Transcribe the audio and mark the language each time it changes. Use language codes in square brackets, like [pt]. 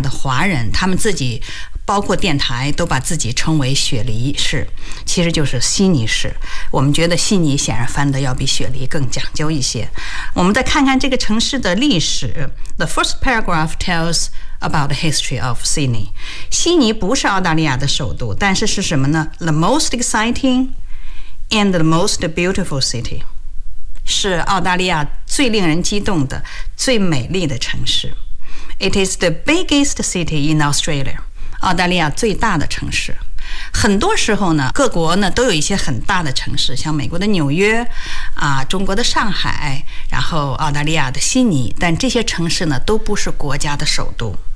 [zh] 的华人他们自己包括电台都把自己称为雪梨市其实就是悉尼市我们觉得悉尼显然翻得要比雪梨更讲究一些我们再看看这个城市的历史 [en] The first paragraph tells about the history of Sydney. [zh] 悉尼不是澳大利亚的首都，但是是什么呢？ [en] The most exciting and the most beautiful city. [zh] 是澳大利亚最令人激动的，最美丽的城市。 [en] It is the biggest city in Australia. [zh] 澳大利亚最大的城市。很多时候呢，各国呢都有一些很大的城市，像美国的纽约，啊，中国的上海，然后澳大利亚的悉尼，但这些城市呢都不是国家的首都。